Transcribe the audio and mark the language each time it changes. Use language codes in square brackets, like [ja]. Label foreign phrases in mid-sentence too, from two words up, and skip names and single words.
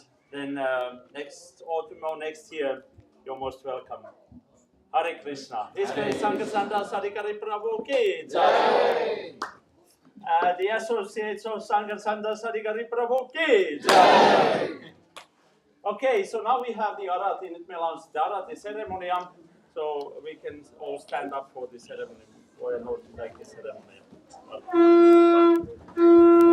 [en] Then next autumn or next year, you're most welcome. [sa] Hare Krishna. [en] His Grace Sankarshan Das Adhikari Prabhu [hi] ki jai. [en] The Associates of Sankarshan Das Adhikari Prabhu [hi] ki jai. [en] Okay, so now we have the Arati, [fi] nyt meillä on [en] the Arati ceremony, so we can all stand up for the ceremony. Or not like the ceremony.